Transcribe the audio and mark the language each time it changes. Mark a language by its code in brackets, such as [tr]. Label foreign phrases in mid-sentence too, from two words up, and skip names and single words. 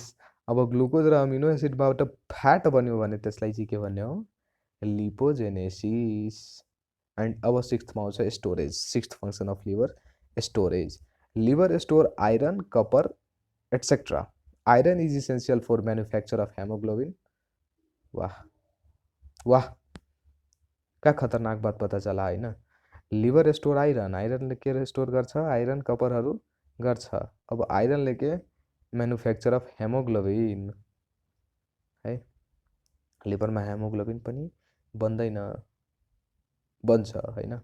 [ne] अब ग्लुकोज र [en] amino acid [ne] फ्याट बन्यो भने त्यसलाई चाहिँ के भन्ने हो? लिपोजेनेसिस। एन्ड अब सिक्स्थमा आउँछ स्टोरेज। [en] sixth function of liver, [ne] स्टोरेज। [en] Liver store iron, copper etcetera. Iron is essential for manufacture of haemoglobin. [hi] वाह वाह, क्या खतरनाक बात पत्ता चला, [ne] होइन? [en] liver store iron, [ne] आइरनले के स्टोर गर्छ? आइरन कपरहरू गर्छ। अब आइरनले के? [en] manufacture of haemoglobin, है? [ne] लिभरमा हेमोग्लोबिन पनि बन्दैन, बन्छ, होइन?